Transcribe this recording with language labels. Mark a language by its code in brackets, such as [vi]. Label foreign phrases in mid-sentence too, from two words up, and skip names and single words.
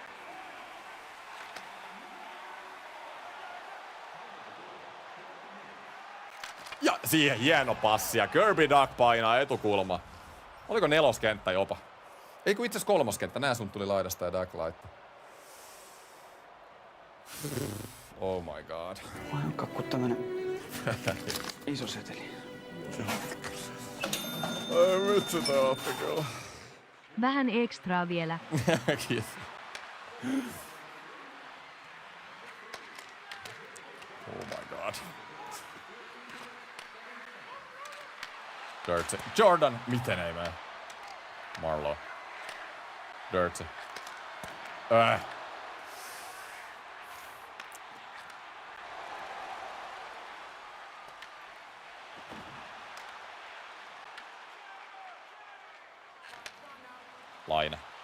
[fi] Ja siihen hieno passi. Ja Kirby Duck painaa etukulma. Oliko 4. kenttä jopa? Ei kun itse asiassa 3. kenttä. Nää sun tuli laidasta ja Duck laittaa. [en] Oh my god. [fi] Kakku tämmönen. Iso seteli. Ai vitsi tää otti kyllä. Vähän ekstraa vielä. Kiitos. [en] Oh my god. Dirty. Jordan. [fi] Miten ei mene? [en] Marlowe. Dirty. [fi] Laine.